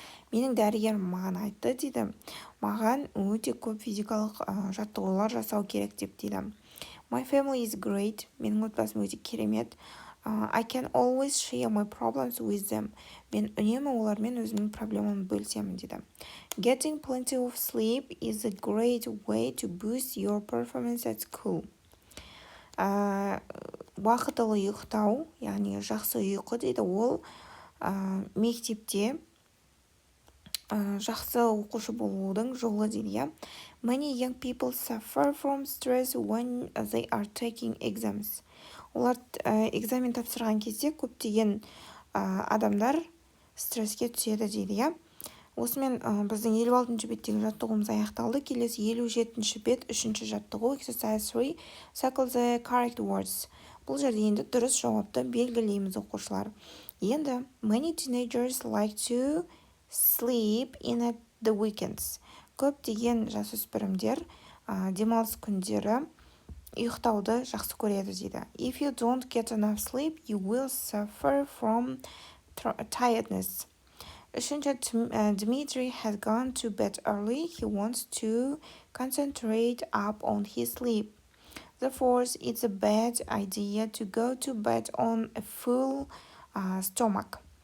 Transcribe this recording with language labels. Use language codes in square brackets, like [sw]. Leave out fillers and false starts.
[kk] Менің дәрігерім маған айтты дейді, маған өте көп физикалық жаттығулар жасау керек деп дейді. [en] My family is great. [kk] Менің отбасым өте керемет. [en] I can always share my problems with them. [kk] Мен үнемі олармен өзімнің проблемамды бөлісемін дейді. [en] Getting plenty of sleep is a great way to boost your performance at school. [kk] Уақытылы ұйықтау, яғни жақсы ұйқы дейді, ол мектепте жақсы оқушы болудың жолы дейді. [en] Many young people suffer from stress when they are taking exams. [kk] Олар экзамен тапсырған кезде көптеген адамдар стресске түседі дейді. Осымен біздің 56-шы беттегі жаттығуымыз аяқталды. Келесі 57-ші бет, 3-ші жаттығу, [en] exercise 3, circle the correct words. [kk] Бұл жерде енді дұрыс жауапты белгілейміз оқушылар. [en] Енді many teenagers like to sleep in at the weekends. [kk] Көптеген жасөспірімдер демалыс күндері ұйықтауды жақсы көреді дейді. [en] If you don't get enough sleep, you will suffer from tiredness. Үшінші, Dmitry has gone to bed early. He wants to concentrate up on his sleep. The fourth, it's a bad idea to go to bed on a full stomach.